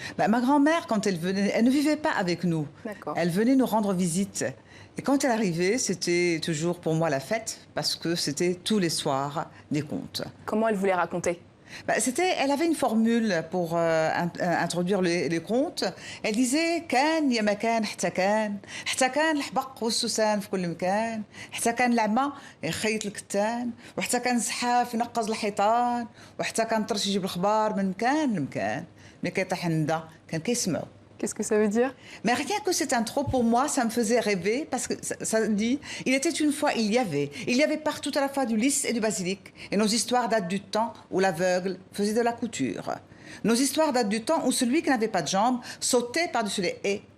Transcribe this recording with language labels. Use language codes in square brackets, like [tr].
[fr] Ben, ma grand-mère, quand elle venait, elle ne vivait pas avec nous. Elle venait nous rendre visite. Et quand elle arrivait, c'était toujours pour moi la fête, parce que c'était tous les soirs des contes. Comment elle voulait raconter ? Elle avait une formule pour introduire les contes. Elle disait [ar] كان يا ما كان حتى كان حتى كان الحبق والسوسان في كل مكان حتى كان العمى يخيط الكتان وحتى كان زحاف ينقز الحيطان وحتى كان طرش يجيب الخبار من مكان لمكان ملي كيطيح الندى كان كيسمعوا. [fr] Qu'est-ce que ça veut dire? Mais rien que cette intro, pour moi, ça me faisait rêver, parce que ça dit, il était une fois, il y avait partout à la fois du lys et du basilic. Et nos histoires datent du temps où l'aveugle faisait de la couture. Nos histoires datent du temps où celui qui n'avait pas de jambes sautait par-dessus les haies.